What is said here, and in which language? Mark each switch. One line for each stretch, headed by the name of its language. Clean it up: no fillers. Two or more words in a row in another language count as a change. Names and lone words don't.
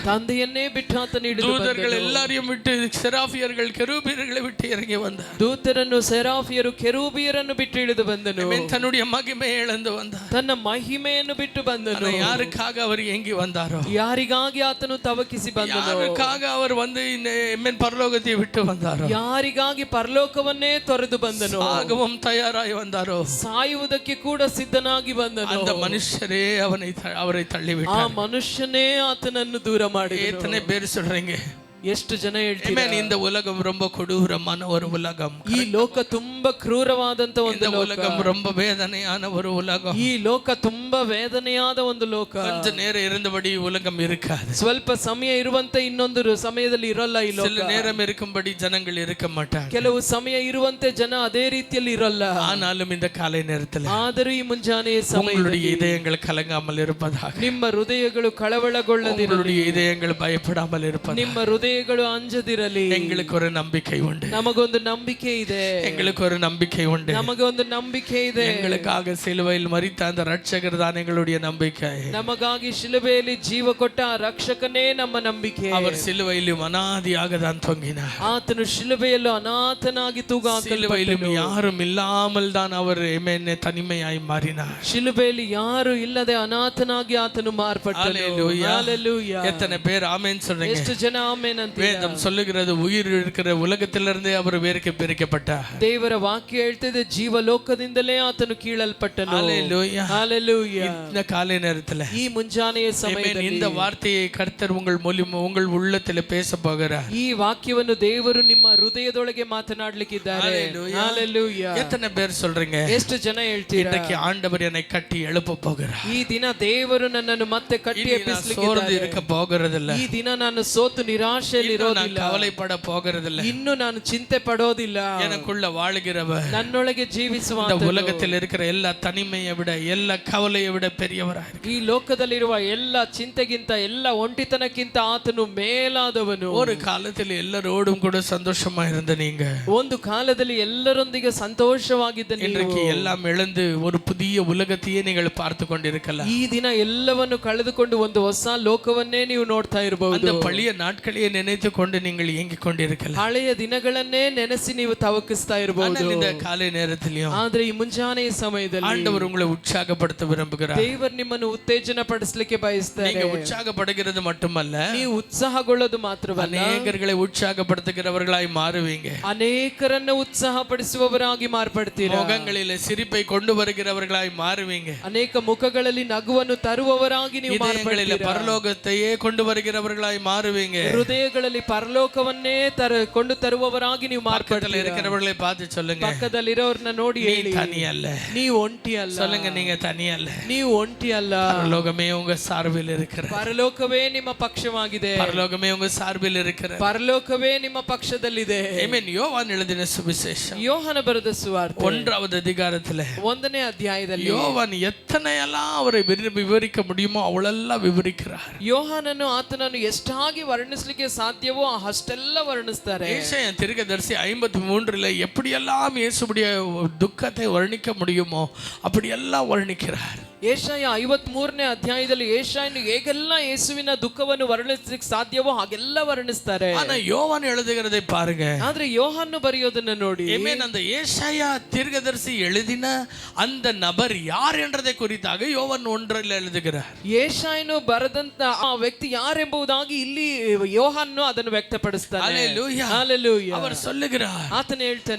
Kannada: ತಂದೆಯನ್ನೇ ಬಿಟ್ಟು ಆತನು ಇಳಿದು ಬಂದನು.
Tamil: தூதர்கள் எல்லாரையும் விட்டு செராஃபியர்கள் ಕೆರೂಬಿಯர்களை விட்டு இறங்கி வந்தார்,
Kannada: ದೂತರನ್ನು ಸೆರಾಫಿಯರು ಕೆರೂಬಿಯರನ್ನು ಬಿಟ್ಟು ಇಳಿದು ಬಂದನು.
Tamil: தன்னுடைய மகிமையை இழந்து வந்தார்,
Kannada: ತನ್ನ ಮಹಿಮೆಯನ್ನು ಬಿಟ್ಟು ಬಂದನು.
Tamil: யாருக்காக அவர் ஏங்கி வந்தாரோ,
Kannada: ಯಾರಿಗಾಗಿ ಆತನು ತವಕಿಸಿ ಬಂದನು,
Tamil: ಯಾರಿಗಾಗ அவர் வந்து பரலோகத்தை விட்டு வந்தாரோ,
Kannada: ಯಾರಿಗಾಗಿ ಪರಲೋಕವನ್ನೇ ತೊರೆದು ಬಂದನು,
Tamil: சாகவும் தயாராಗಿ வந்தாரோ,
Kannada: ಸಾಯುವುದಕ್ಕೆ ಕೂಡ ಸಿದ್ಧನಾಗಿ ಬಂದನು.
Tamil: அந்த மனுஷரே அவரை
Kannada: ಆ ಮನುಷ್ಯನೇ ಆತನನ್ನು ದೂರ ಮಾಡಿ.
Tamil: எத்தனை பேர் சொல்றீங்க?
Kannada: ಎಷ್ಟು ಜನ ಹೇಳ್ತೀರಾ
Tamil: இந்த உலகம் ரொம்ப கொடூரமான ஒரு உலகம்,
Kannada: ಈ ಲೋಕ ತುಂಬಾ ಕ್ರೂರವಾದಂತ ಒಂದು ಲೋಕ,
Tamil: உலகம் ரொம்ப வேதனையான ஒரு உலகம்,
Kannada: ಈ ಲೋಕ ತುಂಬಾ ವೇದನೆಯಾದ ಒಂದು ಲೋಕ.
Tamil: கொஞ்ச நேரம் இருந்தபடி உலகம் இருக்காது,
Kannada: ಸ್ವಲ್ಪ ಸಮಯ ಇರುವಂತೆ ಇನ್ನೊಂದು ಸಮಯದಲ್ಲಿ ಇರಲ್ಲ ಈ ಲೋಕ.
Tamil: சில நேரம் இருக்கும்படி ஜனங்கள் இருக்க மாட்டாங்க,
Kannada: ಕೆಲವು ಸಮಯ ಇರುವಂತೆ ಜನ ಅದೇ ರೀತಿಯಲ್ಲಿ ಇರಲ್ಲ.
Tamil: ஆனாலும் இந்த காலை நேரத்தில்
Kannada: ಆದರೂ ಈ ಮುಂಜಾನೆಯ ಸಮಯದಲ್ಲಿ
Tamil: இதயங்கள் கலங்காமல் இருப்பதாக,
Kannada: ನಿಮ್ಮ ಹೃದಯಗಳು ಕಳವಳಗೊಳ್ಳದಿರಲಿ,
Tamil: இதயங்கள் பயப்படாமல் இருப்பதாக,
Kannada: ನಿಮ್ಮ ಹೃದಯಗಳು ಅಂಜದಿರಲಿ.
Tamil: எங்களுக்கு ஒரு நம்பிக்கை உண்டு,
Kannada: ನಮಗೊಂದು ನಂಬಿಕೆ ಇದೆ,
Tamil: எங்களுக்கு ஒரு நம்பிக்கை உண்டு,
Kannada: ನಮಗೊಂದು ನಂಬಿಕೆ ಇದೆ.
Tamil: எங்களுக்காக சிலுவையில் மரித்த அந்த ரட்சகர் தான் எங்களுடைய நம்பிக்கை.
Kannada: ನಮಗಾಗಿ ಶಿಲುಬೆಯಲ್ಲಿ ಜೀವ ಕೊಟ್ಟ ಆ ರಕ್ಷಕನೇ ನಮ್ಮ ನಂಬಿಕೆ.
Tamil: அவர் சிலுவையிலும் அனாதியாக தான் தொங்கினார்,
Kannada: ಆತನು ಶಿಲುಬೆಯಲ್ಲೂ ಅನಾಥನಾಗಿ
Tamil: சிலுவையிலும் யாரும் இல்லாமல் தான் அவர் தனிமையாய் மாறினார்.
Kannada: ಶಿಲುಬೆಯಲ್ಲಿ ಯಾರು ಇಲ್ಲದೆ ಅನಾಥನಾಗಿ ಆತನು ಮಾರ್ಪಟ್ಟನು. ಹಲ್ಲೆಲೂಯಾ.
Tamil: எத்தனை பேர் ஆமென் சொல்றீங்க?
Kannada: ಎಷ್ಟು ಜನ ಆಮೆನ್ ಅಂತ?
Tamil: வேதம் சொல்லுகிறது உயிர் இருக்கிற உலகத்திலிருந்தே அவர் வேருக்கு பிரிக்கப்பட்டார்.
Kannada: ದೇವರ ವಾಕ್ಯ ಹೇಳ್ತಿದೆ ಜೀವಲೋಕದಿಂದಲೇ ಆತನು ಕೀಳಲ್ಪಟ್ಟನು.
Tamil: ஹல்லேலூயா. ஹல்லேலூயா. இந்த காலை நேரத்தில்
Kannada: ಈ ಮುಂಜಾನೆಯ ಸಮಯದಲ್ಲಿ
Tamil: இந்த வார்த்தையை கர்த்தர் உங்கள் உள்ளத்தில் பேச போகிறார்.
Kannada: ಈ ವಾಕ್ಯವನ್ನು ದೇವರು ನಿಮ್ಮ ಹೃದಯದೊಳಗೆ ಮಾತನಾಡಲಿಕ್ಕಿದ್ದಾರೆ. ಹಲ್ಲೇಲೂಯಾ.
Tamil: எத்தனை பேர் சொல்றீங்க?
Kannada: ಎಷ್ಟು ಜನ ಹೇಳ್ತೀರಾ
Tamil: இன்னைக்கு ஆண்டவர் என்னை கட்டி எழுப்ப போகிறார்.
Kannada: ಈ ದಿನ ದೇವರು ನನ್ನನ್ನು ಮತ್ತೆ ಕಟ್ಟಿ ಎಬ್ಬಿಸಲಿಕ್ಕಿದ್ದಾರೆ.
Tamil: இருக்க போகிறதில்ல.
Kannada: ಈ ದಿನ ನಾನು ಸೋತು ನಿರಾಶೆಯಲ್ಲಿ ಇರೋದಿಲ್ಲ,
Tamil: கவலைப்பட போகிறதில்ல,
Kannada: ಇನ್ನು ನಾನು ಚಿಂತೆ ಪಡೋದಿಲ್ಲ.
Tamil: எனக்குள்ள வாழுகிறவர்,
Kannada: ನನ್ನೊಳಗೆ ಜೀವಿಸುವ
Tamil: இந்த உலகத்தில் இருக்கிற எல்லா தனிமையை விட எல்லா கவலையை விட பெரியவராக,
Kannada: ಈ ಲೋಕದಲ್ಲಿರುವ ಎಲ್ಲ ಚಿಂತೆಗಿಂತ ಎಲ್ಲ ಒಂಟಿತನಕ್ಕಿಂತ ಆತನು ಮೇಲಾದವನು.
Tamil: ஒரு காலத்தில் எல்லாரோடும் கூட சந்தோஷமா இருந்த நீங்க
Kannada: ಒಂದು ಕಾಲದಲ್ಲಿ ಎಲ್ಲರೊಂದಿಗೆ ಸಂತೋಷವಾಗಿದ್ದ
Tamil: இன்றைக்கு எல்லாம் இழந்து ஒரு புதிய உலகத்தையே நீங்கள் பார்த்து கொண்டிருக்கலாம்.
Kannada: ಈ ದಿನ ಎಲ್ಲವನ್ನು ಕಳೆದುಕೊಂಡು ಒಂದು ಹೊಸ ಲೋಕವನ್ನೇ ನೀವು ನೋಡ್ತಾ ಇರಬಹುದು.
Tamil: அந்த பழைய நாட்களையே நினைத்து கொண்டு நீங்கள் ஏங்கிக் கொண்டிருக்கலாம்.
Kannada: ಹಳೆಯ ದಿನಗಳನ್ನೇ ನೆನೆಸಿ ನೀವು ತವಕಿಸ್ತಾ ಇರಬಹುದು.
Tamil: இந்த காலை நேரத்திலும்
Kannada: ಆದ್ರೆ ಈ ಮುಂಜಾನೆಯ ಸಮಯದಲ್ಲಿ
Tamil: ஆண்டவர் உங்களை உற்சாகப்படுத்த விரும்புகிறார்.
Kannada: ದೇವರು ನಿಮ್ಮನ್ನು ಉತ್ತೇಜನ ಪಡಿಸಲಿಕ್ಕೆ ಬಯಸ್ತಾರೆ.
Tamil: நீங்க உற்சாகப்படுகிறது மட்டுமல்ல,
Kannada: ನೀವು ಉತ್ಸಾಹಗೊಳ್ಳೋದು ಮಾತ್ರವಲ್ಲ,
Tamil: அநேகர்களை உற்சாகப்படுத்துகிறவர்களாய் மாறுவீங்க.
Kannada: ಅನೇಕರನ್ನು ಉತ್ಸಾಹ ಪಡಿಸುವವರಾಗಿ ಮಾರ್ಪಡ್ತೀರಾ.
Tamil: முகங்களிலே சிரிப்பை கொண்டு வருகிறவர்களாய் மாறுவீங்க.
Kannada: ಅನೇಕ ಮುಖಗಳಲ್ಲಿ ನಗುವನ್ನು ತರುವವರಾಗಿ ನೀವು ಮಾರ್ಪಡ್ತೀರಾ.
Tamil: ಪರಲೋಕத்தையே கொண்டு வருகிறவர்களாய் மாறுவீங்க.
Kannada: ಹೃದಯಗಳಲ್ಲಿ ಪರಲೋಕವನ್ನೇ ಕೊಂಡು ತರುವವರಾಗಿ ನೀವು ಮಾರ್ಪಡ್ತೀರಾ.
Tamil: இருக்கிறவர்களை பார்த்து சொல்லுங்க,
Kannada: ಪಕ್ಕದಲ್ಲಿರೋರ್ನ ನೋಡಿ ಹೇಳಿ,
Tamil: தனி அல்ல,
Kannada: ನೀವು ಒಂಟಿ ಅಲ್ಲ.
Tamil: சொல்லுங்க, நீங்க தனி அல்ல,
Kannada: ನೀವು ಒಂಟಿ ಅಲ್ಲ.
Tamil: பரலோகமே உங்க சார்பில் இருக்கிறது.
Kannada: ಪರಲೋಕವೇ ನಿಮ್ಮ ಪಕ್ಷವಾಗಿದೆ.
Tamil: பரலோகமே உங்க சார்பில் இருக்கிறது.
Kannada: ಪರಲೋಕವೇ ನಿಮ್ಮ ಪಕ್ಷದಲ್ಲಿದೆ.
Tamil: ஆமென். யோவான் எழுதின சுவிசேஷம்
Kannada: ಯೋಹನ ಬರೆದ ಸುವಾರ್ತೆ
Tamil: 1வது அதிகாரத்தில்
Kannada: 1ನೇ ಅಧ್ಯಾಯದಲ್ಲಿ
Tamil: யோவான் எத்தனையெல்லாம் அவரை விவரிக்க முடியுமோ அவளெல்லாம் விவரிக்கிறார்.
Kannada: ಯೋಹಾನನು ಆತನನ್ನು ಎಷ್ಟಾಗಿ ವರ್ಣಿಸಲಿಕ್ಕೆ ಸಾಧ್ಯವೋ ಅಷ್ಟೆಲ್ಲ ವರ್ಣಿಸ್ತಾರೆ.
Tamil: ஏசாயா தீர்க்கதரிசி 53 எப்படியெல்லாம் இயேசுடைய துக்கத்தை வர்ணிக்க முடியுமோ அப்படியெல்லாம் வர்ணிக்கிறார்.
Kannada: ಏಷಾಯ 53ನೇ ಅಧ್ಯಾಯದಲ್ಲಿ ಏಷಾಯನು ಹೇಗೆಲ್ಲ ಯೇಸುವಿನ ದುಃಖವನ್ನು ವರ್ಣಿಸಲಿಕ್ಕೆ ಸಾಧ್ಯವೋ ಹಾಗೆಲ್ಲ ವರ್ಣಿಸ್ತಾರೆ.
Tamil: ஆனா யோவான் எழுதுகிறதை பாருங்க.
Kannada: ಆದ್ರೆ ಯೋಹಾನು ಬರೆಯೋದನ್ನ ನೋಡಿ.
Tamil: ஆமென். அந்த ஏசாயா தீர்க்கதரிசி எழுதின அந்த நபர் யார் என்றதை குறித்தாக யோவான் 1 எழுதுகிறார்.
Kannada: ಏಷಾಯನು ಬರೆದಂತ ಆ ವ್ಯಕ್ತಿ ಯಾರೆಂಬುದಾಗಿ ಇಲ್ಲಿ ಯೋಹಾನು ಅದನ್ನು ವ್ಯಕ್ತಪಡಿಸ್ತಾನೆ.
Tamil: ஹalleluya.
Kannada: ಹalleluya.
Tamil: அவர் சொல்லுகிறார்,
Kannada: ಆತನು ಹೇಳ್ತಾನೆ,